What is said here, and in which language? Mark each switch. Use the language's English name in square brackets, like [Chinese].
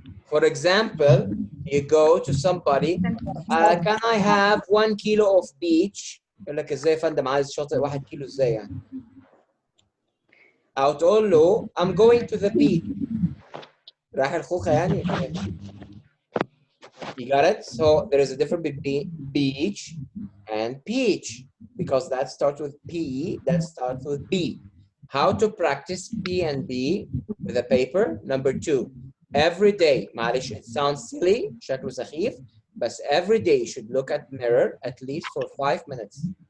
[English] For example, you go to somebody, can I have 1 kilo of beach? [Arabic] يقول لك ازاي يا فندم عايز شاطئ 1 كيلو ازاي يعني؟ أو تقول له [English] I'm going to the beach. [Arabic] رايح الخوخة يعني. [English] You got it? So there is a difference between beach and peach because that starts with P, that starts with B. How to practice P and B with a paper? Number 2, every day. [Arabic] معلش [English] it sounds silly, [Arabic] شكله سخيف, [English] but every day you should look at mirror at least for 5 minutes.